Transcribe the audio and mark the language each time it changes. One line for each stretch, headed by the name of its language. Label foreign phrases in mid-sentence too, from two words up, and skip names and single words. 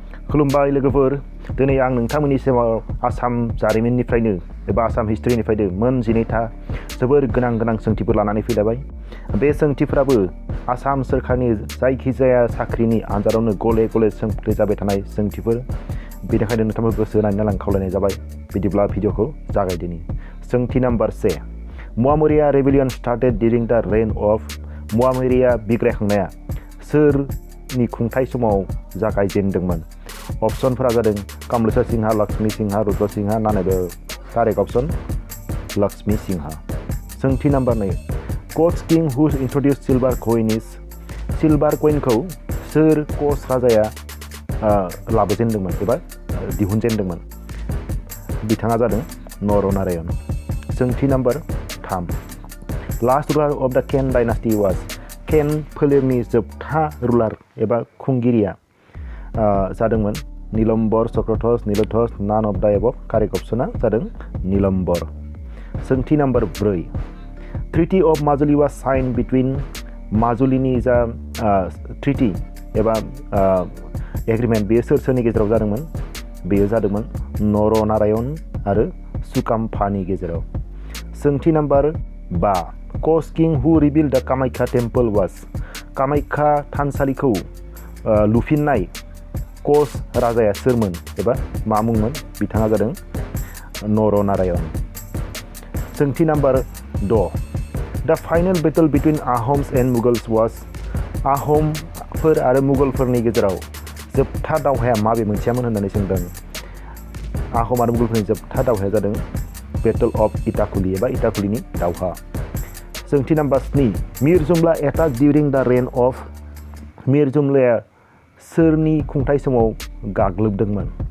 Bodo: खुलुमबाय लोगोफोर दिनै आं नोंथांमोननि सिगाङाव आसाम जारिमिननिफ्रायनो एबा आसाम हिस्ट्रिनिफ्रायनो मोन 12था जोबोर गोनां सोंथिफोर लानानै फैलायबाय बे सोंथिफोराबो आसाम सोरखारनि जायखिजाया साख्रिनि आनजादावनो गले सोंफ्लेजाबाय थानाय सोंथिफोर बेनिखायनो नोंथांमोन गोसो होनानै आं खावलायनाय जाबाय बिदिब्ला भिडिअखौ जागायदिनि सोंथि नम्बर 1 मुवामरिया रेबेलियन
English: started during the reign of Moamoria
Bodo: बिग्रायखांनाया सोरनि खुंथाय समाव जागायजेनदोंमोन ऑप्शनफोरा जादों कमलेश्वर सिंह लक्ष्मी सिंह रुद्र सिंह नानेबो
English: correct option
Bodo: लक्ष्मी सिंह सोंथि नम्बर 2
English: Koch king who introduce silver coin is silver coin
Bodo: को सोर कोच राजाया लाबोजेनदोंमोन एबा दिहुनजेनदोंमोन बिथाङा जादों नरनारायण सोंथि नम्बर 3
English: last ruler of the Ken dynasty was Ken
Bodo: फोलेरनि जोबथा रुलार एबा खुंगिरिया जादोंमोन नीलम्बर चक्रध्वज नीलध्वज
English: none of the above correct
Bodo: ऑप्शना जादों नीलम्बर सोंथि
English: number 4 treaty of Majuli was sign between
Bodo: माजुलीनि जा ट्रिटी एबा एग्रीमेंट बेयो सोरनि गेजेराव जादोंमोन बेयो जादोंमोन नरनारायण आरो सुकाम्फानि गेजेराव सोंथि नम्बर 5
English: Koch king who rebuild the Kamakhya temple was
Bodo: कामाख्या थानसालिखौ लुफिननाय कोच राजाया सोरमोन एबा मा मुंमोन बिथाङा जादों नरनारायण सोंथि नम्बर 6
English: the final battle between Ahoms and Mughals was
Bodo: आहमफोर आरो मुगलफोरनि गेजेराव जोबथा दावहाया माबे मोनसेयामोन होननानै सोंदों आहम आरो मुगलफोरनि जोबथा दावहाया जादों
English: battle of Itakhuli
Bodo: एबा इटाखुलीनि दावहा सोंथि नम्बर 7
English: Mir Jumla attack during the reign of
Bodo: मीर जुमलाया सोरनि खुंथाय समाव गाग्लोबदोंमोन